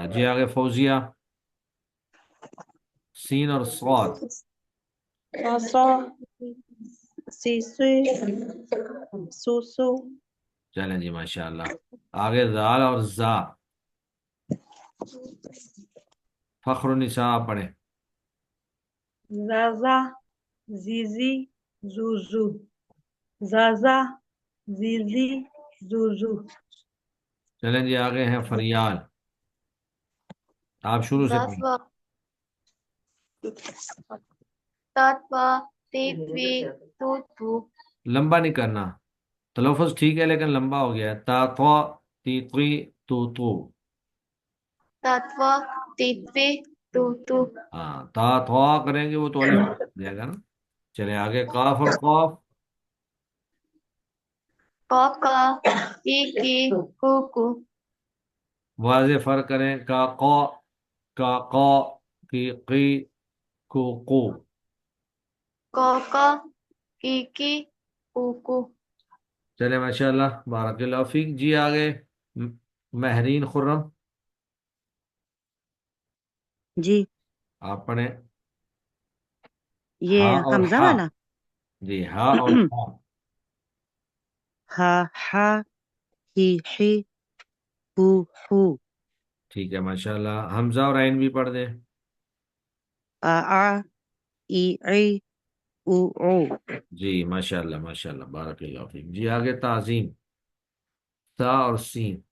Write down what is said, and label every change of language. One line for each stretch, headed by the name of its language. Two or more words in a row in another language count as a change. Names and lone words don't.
Urdu: جی، آگے فوزیہ، سین اور صاد۔
Arabic: تاسا سیسی سوسو
Urdu: چلیں جی ماشاء اللہ، آگے زال اور زا، فخر النساء آپ پڑھیں۔
Arabic: زازا زیزی زوزو زازا زیزی زوزو
Urdu: چلیں جی، آگے ہیں فریال، آپ شروع سے پڑھیں۔
Arabic: زازوا تاتوا تیتوی توتو
Urdu: لمبا نہیں کرنا، تلفظ ٹھیک ہے لیکن لمبا ہو گیا ہے،
Arabic: تا تو، تی تی، تو۔ تاتوا تیتوی توتو
Urdu: ہاں، تا تو کریں گے وہ تو الف ہو جائے گا نا۔ چلیں آگے، کاف اور قاف،
Arabic: کاکا کی کوکو
Urdu: واضح فرق کریں، کا قا، کی کو۔
Arabic: کاکا کی کوکو
Urdu: چلے ماشاء اللہ،
Arabic: بارک اللہ فیک۔
Urdu: جی، آگے م- مہرین خرم، جی آپ پڑھیں یہ ہا اور حمزہ ہا۔ والا جی، ہا اور ہا۔
Arabic: ہا ہا ہی ہو
Urdu: ٹھیک ہے ماشاء اللہ، حمزہ اور عین بھی پڑھ دیں۔
Arabic: آ آ ای ای او
Urdu: جی ماشاء اللہ ماشاء اللہ،
Arabic: بارک اللہ فیک۔
Urdu: جی، آگے تعظیم، تا اور سین۔